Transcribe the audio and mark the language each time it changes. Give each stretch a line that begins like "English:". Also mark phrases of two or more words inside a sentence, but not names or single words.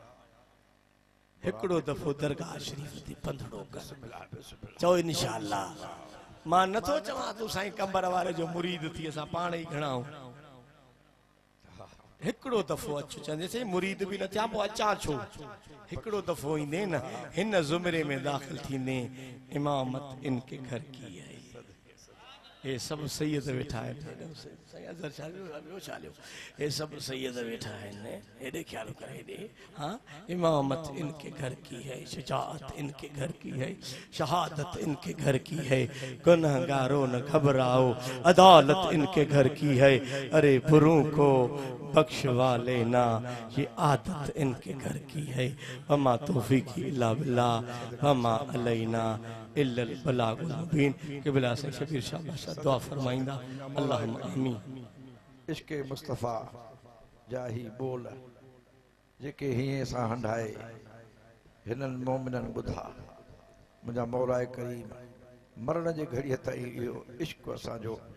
Sindhi: हिकिड़ो दफ़ो दरगाह शरीफ ते पंधड़ो कर चओ इंशाअल्लाह मां नथो चवां तूं साईं कंबर वारे जो मुरीद थी असां पाण ई घणाऊं हिकिड़ो दफ़ो अचु चवंदे मुरीद बि न थिया पोइ अचां छो हिकिड़ो दफ़ो ईंदे न हिन ज़ुमरे में दाख़िल थींदे
Urdu: امامت ان کے گھر کی ہے
Sindhi: ये सब सैयद वेठा आहिनि ये सब सैयद वेठा आहिनि हेॾे ख्याल कर हेॾे हाँ
Urdu: امامت ان کے گھر کی ہے شجاعت ان کے گھر کی ہے شہادت ان کے گھر کی ہے گنہگاروں نہ گھبراؤ عدالت ان کے گھر کی ہے ارے بروں کو بخشوا لینا یہ عادت ان کے گھر کی ہے
Arabic: وما توفيقي إلا بالله وما علينا إلا البلاغ المبين
Sindhi: क़िबला से शबीर शाह बादशाह दुआ फरमाइंदा
Arabic: اللهم آمين
Sindhi: इश्क मुस्तफ़ा जाही बोल जेके हीअं सां हंडाए हिननि मोमिननि ॿुधा मुंहिंजा मौलाए करीम मरण जे घड़ीअ ताईं इहो इश्क असांजो